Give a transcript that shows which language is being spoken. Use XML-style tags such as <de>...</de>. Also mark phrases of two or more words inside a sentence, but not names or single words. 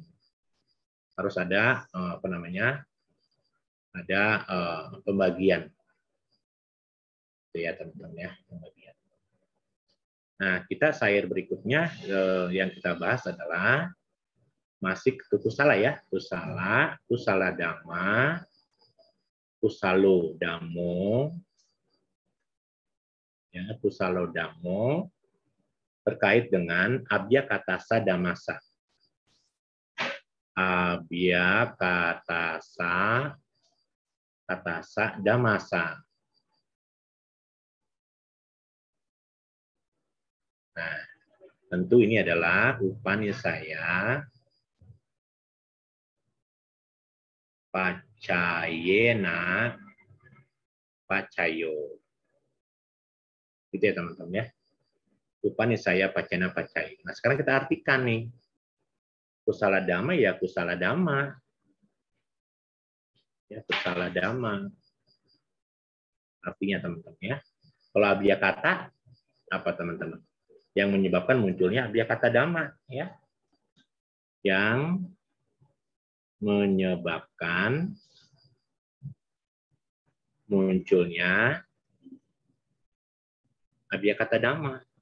<id>Harus ada ada pembagian. Itu ya teman-teman ya, pembagian. Nah, kita berikutnya yang kita bahas adalah masih kusala ya,</id> <pi>kusala dhamma, kusalo dhammo, ya, kusalo dhammo</pi> <id>terkait dengan</id> <pi>abhyakatasa dhammasa. Abhyakatasa dhammasa.</pi> <id>Nah, tentu ini adalah</id> <pi>Upanisaya Pacayena Pacayo.</pi> <id>Gitu ya teman-teman ya.</id> <pi>Upanisaya Pacayena Pacayo.</pi> <id>Nah, sekarang kita artikan nih.</id> <pi>Kusala dhamma ya kusala dhamma. Ya, kusala dhamma.</pi> <id>Artinya teman-teman ya. Kalau abhyakata apa teman-teman? Yang menyebabkan munculnya</id> <pi>abhyakata dhamma</pi> <id>ya. Yang menyebabkan munculnya</id> <pi>abhyakata dhamma.</pi>